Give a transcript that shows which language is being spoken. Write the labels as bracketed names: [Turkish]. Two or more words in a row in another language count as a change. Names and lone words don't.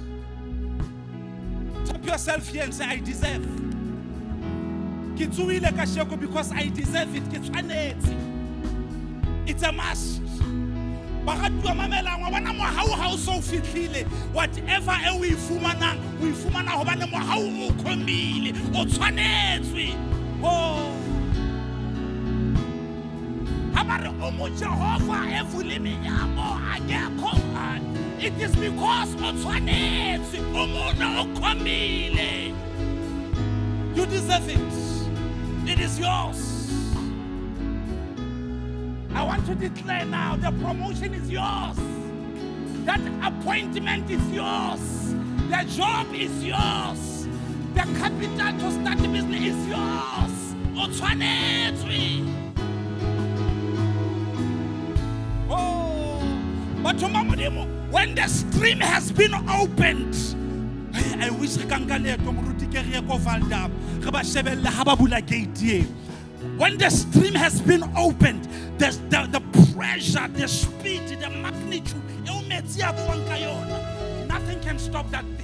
[English] Tap yourself here and say, I deserve. Because I deserve it. It's a must. Whatever we fumana how ukomile [Tswana] o tshwanetswe. [English] Oh, it is because you deserve it. It is yours. I I want to declare now, the promotion is yours. That appointment is yours. The job is yours. The capital to start the business is yours. [Tswana] O tshwanetswe. [English] Oh, but when the stream has been opened, I wish I can get when the stream has been opened, the pressure, the speed, the magnitude, nothing can stop that thing.